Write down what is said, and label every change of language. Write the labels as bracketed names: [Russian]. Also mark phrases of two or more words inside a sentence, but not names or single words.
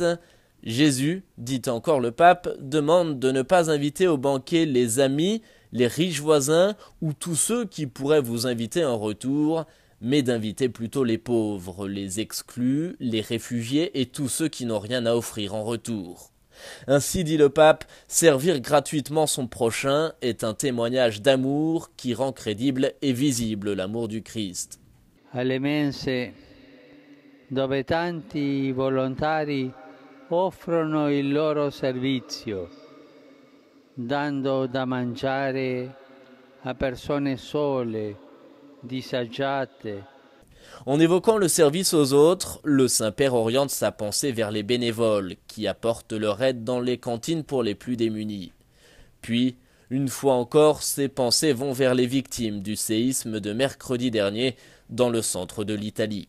[French] Jésus, dit encore le pape, demande de ne pas inviter au banquet les amis, les riches voisins ou tous ceux qui pourraient vous inviter en retour, mais d'inviter plutôt les pauvres, les exclus, les réfugiés et tous ceux qui n'ont rien à offrir en retour. Ainsi, dit le pape, servir gratuitement son prochain est un témoignage d'amour qui rend crédible et visible l'amour du Christ. [Italian] Alle mense, dove tanti volontari offrono il loro servizio, dando da mangiare a persone sole, disagiate. [French] En évoquant le service aux autres, le Saint-Père oriente sa pensée vers les bénévoles qui apportent leur aide dans les cantines pour les plus démunis. Puis, une fois encore, ses pensées vont vers les victimes du séisme de mercredi dernier dans le centre de l'Italie.